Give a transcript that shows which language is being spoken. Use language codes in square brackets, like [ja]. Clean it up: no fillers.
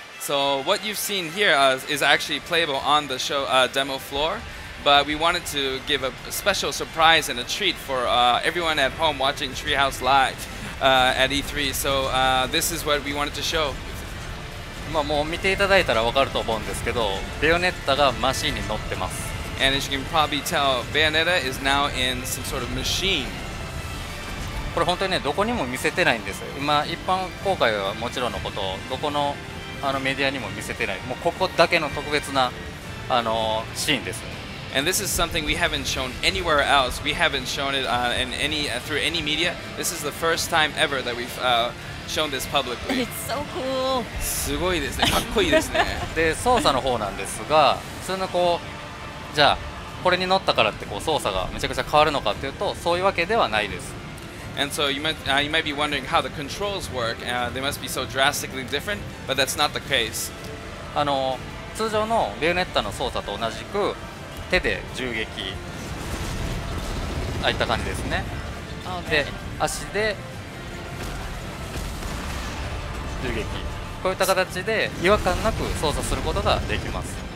[en] So what you've seen here is actually playable on the show demo floor, but we wanted to give a special surprise and a treat for everyone at home watching Treehouse Live at E3. So this is what we wanted to show. [ja] まあもう見ていただいたら分かると思うんですけど、ベヨネッタがマシーンに乗ってます。 [en] And as you can probably tell, Bayonetta is now in some sort of machine. [ja] これ本当にね、どこにも見せてないんですよ。今一般公開はもちろんのこと、どこのメディアにも見せてない。もうここだけの特別なシーンです。 [en] And this is something we haven't shown anywhere else. We haven't shown it through any media. This is the first time ever that we've shown this publicly. It's so cool. [ja] すごいですね。かっこいいですね。で操作の方なんですが、普通のこうじゃあこれに乗ったからってこう操作がめちゃくちゃ変わるのかっていうと、そういうわけではないです。 [en] And so you might be wondering how the controls work. They must be so drastically different, but that's not the case. [ja] 通常のベヨネッタの操作と同じく手で銃撃、ああいった感じですね。 [en] Oh [ja] で [en] man. [ja] 足で銃撃、こういった形で違和感なく操作することができます。